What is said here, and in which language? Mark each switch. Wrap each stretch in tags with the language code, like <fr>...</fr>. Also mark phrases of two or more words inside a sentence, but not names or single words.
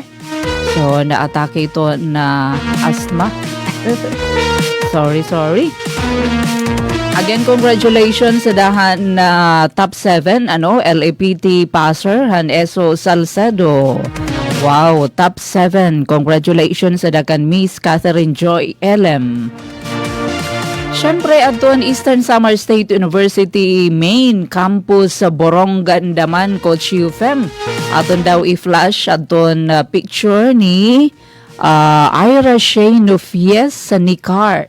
<war>So naatake ito na asthma. Sorry.</war> <en>Again, congratulations</en> <war>sa dahan na top 7,</war> <en>LAPT passer,</en> <war>Haneso Salcedo.</war> <en>Wow, top 7. Congratulations</en> <war>sa dakan Miss Catherine Joy Elem. Siyempre, aton Eastern Samar State University Main Campus sa Borongan Daman, Coach Yufem. Aton daw i-flash aton picture ni Ira Shane Nufies sa Nicart.</war>